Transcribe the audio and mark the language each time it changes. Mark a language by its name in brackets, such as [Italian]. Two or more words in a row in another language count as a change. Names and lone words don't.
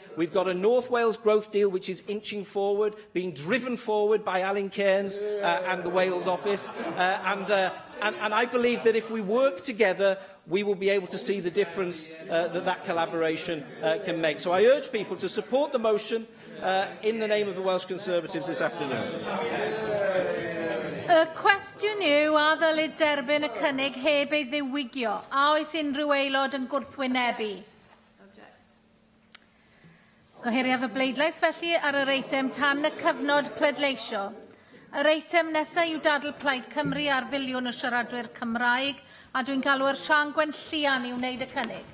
[English] We've got a North Wales growth deal which is inching forward, being driven forward by Alan Cairns and the Wales office. And I believe that if we work together, we will be able to see the difference that collaboration can make. So I urge people to support the motion in the name of the Welsh Conservatives this afternoon. [Welsh] Y cwestiwn yw a ddylid derbyn y cynnig heb ei ddiwygio. A oes unrhyw aelod yn gwrthwynebu? Gohiriaf y bleidlais felly ar yr eitem tan y cyfnod pleidleisio. Yr eitem nesaf yw dadl Plaid Cymru ar filiwn o siaradwyr Cymraeg, a dwi'n galw'r Sian Gwent Lluan i wneud y cynnig.